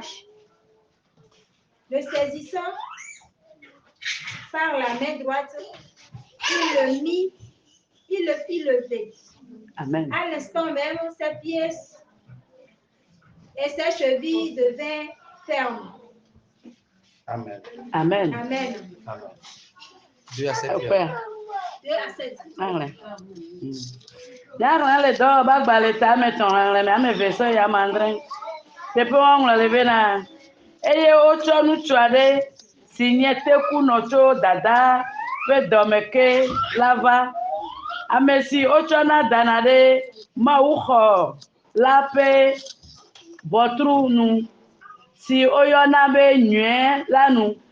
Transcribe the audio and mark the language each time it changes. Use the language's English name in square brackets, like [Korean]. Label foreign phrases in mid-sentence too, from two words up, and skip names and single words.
[French] » Le saisissant par la main droite, il le fit lever. Amen. À l'instant même, ses pieds et ses chevilles devinrent fermes. Amen. Amen. Amen. Amen. 2 à 7. 2 à 7. [Ewe] Eye wotsɔ ŋutsu aɖe si nye tekunɔ tso dada ƒe dɔme ke la va. Ame si wotsɔna dana ɖe Mawuxɔ la ƒe ʋɔtru nu si woyɔna be nyuie la nu.